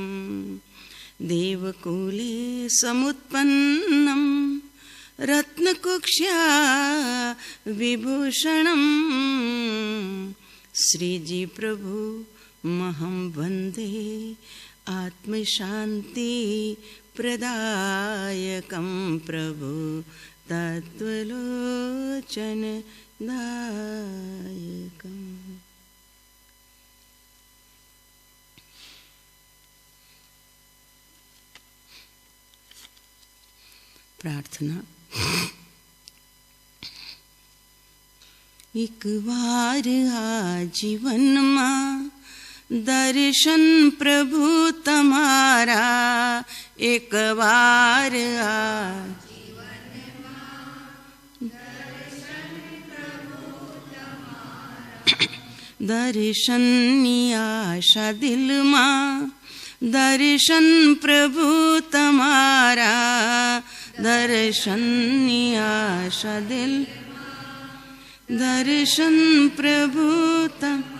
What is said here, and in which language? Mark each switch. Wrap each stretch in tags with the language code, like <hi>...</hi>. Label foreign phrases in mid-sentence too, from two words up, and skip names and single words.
<sa>देवकुले समुत्पन्नं रत्नकुक्ष्या विभूषणं श्रीजी प्रभु महं वन्दे आत्मशान्तिप्रदायकं प्रभु तत्त्वलोचनदायकम्।</sa> <gu>प्रार्थना। એક બાર આ જીવન મેં દર્શન પ્રભુ તમારા, એક બાર આ દર્શન આશા દિલ મેં દર્શન પ્રભુ તમારા, દર્શન આશા દિલ દર્શન પ્રભુ તમ</gu>